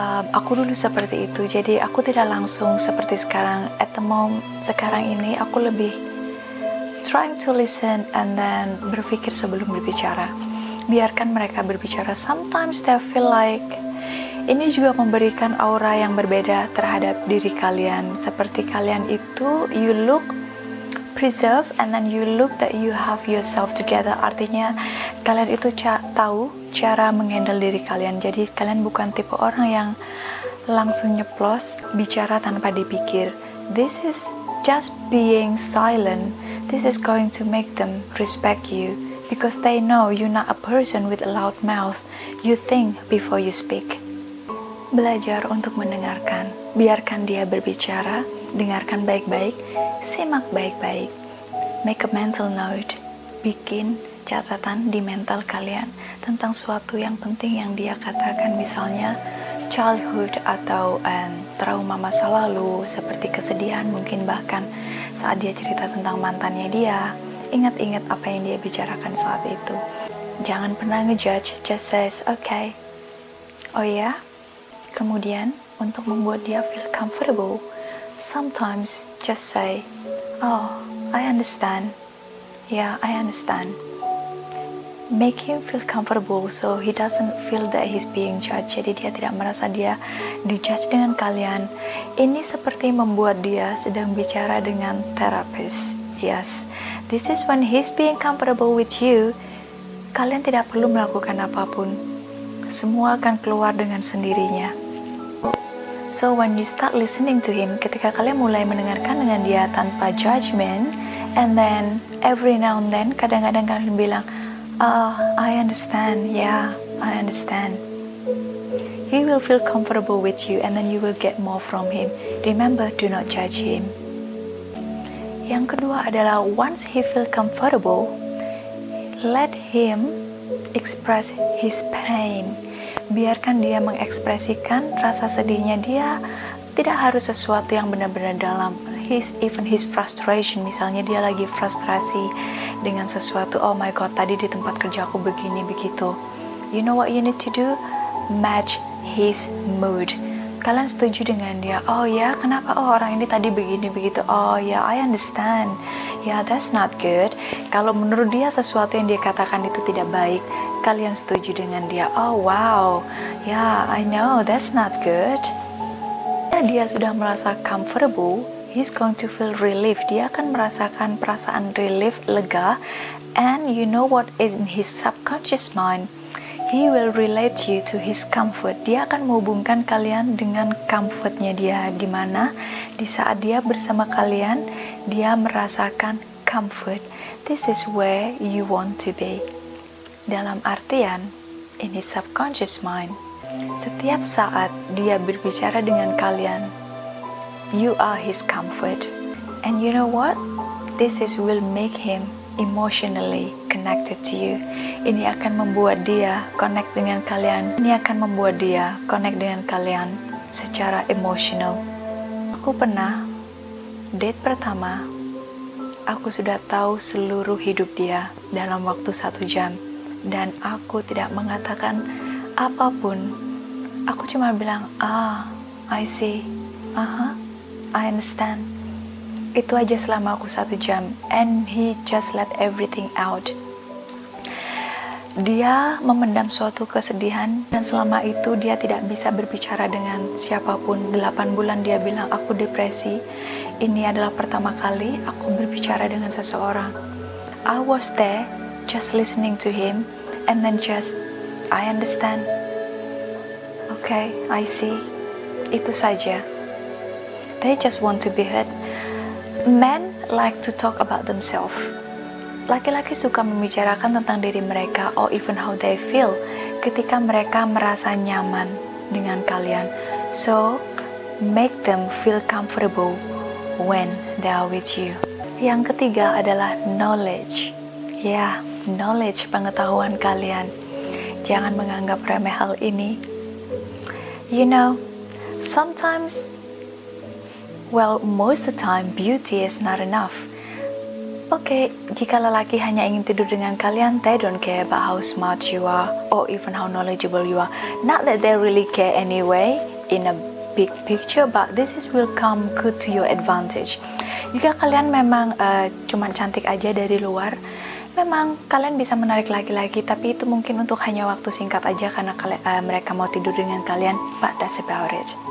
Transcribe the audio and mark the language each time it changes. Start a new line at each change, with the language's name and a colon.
Indonesian: Aku dulu seperti itu, jadi aku tidak langsung seperti sekarang.
English: At the moment,
Indonesian: sekarang ini aku lebih
English: trying to listen and then
Indonesian: berpikir sebelum berbicara. Biarkan mereka berbicara.
English: Sometimes they feel like
Indonesian: ini juga memberikan aura yang berbeda terhadap diri kalian. Seperti kalian itu,
English: you look preserve and then you look that you have yourself together.
Indonesian: Artinya kalian itu tahu cara menghandle diri kalian. Jadi kalian bukan tipe orang yang langsung nyeplos bicara tanpa dipikir.
English: This is just being silent. This is going to make them respect you because they know you're not a person with a loud mouth. You think before you speak.
Indonesian: Belajar untuk mendengarkan. Biarkan dia berbicara, dengarkan baik-baik, simak baik-baik.
English: Make a mental note.
Indonesian: Bikin catatan di mental kalian tentang suatu yang penting yang dia katakan, misalnya childhood atau trauma masa lalu, seperti kesedihan mungkin, bahkan saat dia cerita tentang mantannya dia. Ingat-ingat apa yang dia bicarakan saat itu. Jangan pernah ngejudge,
English: just says, okay.
Indonesian: Oh ya? Kemudian, untuk membuat dia
English: feel comfortable, sometimes just say, oh, I understand. Yeah, I understand. Make him feel comfortable so he doesn't feel that he's being judged.
Indonesian: Jadi dia tidak merasa dia dijudge dengan kalian. Ini seperti membuat dia sedang bicara dengan terapis.
English: Yes, this is when he's being comfortable with you.
Indonesian: Kalian tidak perlu melakukan apapun. Semua akan keluar dengan sendirinya.
English: So when you start listening to him,
Indonesian: ketika kalian mulai mendengarkan dengan dia tanpa judgment,
English: and then every now and then,
Indonesian: kadang-kadang kalian bilang,
English: I understand, yeah, I understand. He will feel comfortable with you, and then you will get more from him. Remember, do not judge him.
Indonesian: Yang kedua adalah,
English: once he feel comfortable, let him express his pain.
Indonesian: Biarkan dia mengekspresikan rasa sedihnya. Dia tidak harus sesuatu yang benar-benar dalam.
English: Even his frustration,
Indonesian: misalnya dia lagi frustrasi dengan sesuatu. Oh my god, tadi di tempat kerjaku begini begitu.
English: You know what you need to do? Match his mood.
Indonesian: Kalian setuju dengan dia. Oh ya, kenapa? Oh, orang ini tadi begini begitu. Oh ya,
English: I understand. Ya, that's not good.
Indonesian: Kalau menurut dia sesuatu yang dia katakan itu tidak baik, kalian setuju dengan dia.
English: Oh wow, yeah, I know that's not good.
Indonesian: Dia sudah merasa
English: comfortable, he's going to feel relief.
Indonesian: Dia akan merasakan perasaan relief, lega,
English: and you know what, in his subconscious mind, he will relate you to his comfort.
Indonesian: Dia akan menghubungkan kalian dengan comfortnya dia, di mana di saat dia bersama kalian, dia merasakan comfort.
English: This is where you want to be.
Indonesian: Dalam artian,
English: in his subconscious mind,
Indonesian: setiap saat dia berbicara dengan kalian,
English: you are his comfort. And you know what? This is will make him emotionally connected to you.
Indonesian: Ini akan membuat dia connect dengan kalian. Ini akan membuat dia connect dengan kalian secara emosional. Aku pernah date pertama, aku sudah tahu seluruh hidup dia dalam waktu 1 jam. Dan aku tidak mengatakan apapun. Aku cuma bilang,
English: I see, I understand.
Indonesian: Itu aja selama aku 1 jam.
English: And he just let everything out.
Indonesian: Dia memendam suatu kesedihan, dan selama itu dia tidak bisa berbicara dengan siapapun. 8 bulan dia bilang, aku depresi. Ini adalah pertama kali aku berbicara dengan seseorang.
English: I was there, just listening to him, and then just, I understand. Okay, I see.
Indonesian: Itu saja.
English: They just want to be heard. Men like to talk about themselves.
Indonesian: Laki-laki suka membicarakan tentang diri mereka,
English: or even how they feel,
Indonesian: ketika mereka merasa nyaman dengan kalian.
English: So, make them feel comfortable when they are with you.
Indonesian: Yang ketiga adalah knowledge. Ya, knowledge, pengetahuan kalian. Jangan menganggap remeh hal ini.
English: You know, Sometimes, well, most the time, beauty is not enough.
Indonesian: Oke, jika lelaki hanya ingin tidur dengan kalian,
English: they don't care about how smart you are or even how knowledgeable you are. Not that they really care anyway in a big picture, but will come good to your advantage.
Indonesian: Jika kalian memang cuman cantik aja dari luar, memang kalian bisa menarik laki-laki, tapi itu mungkin untuk hanya waktu singkat aja karena mereka mau tidur dengan kalian,
English: but that's about it.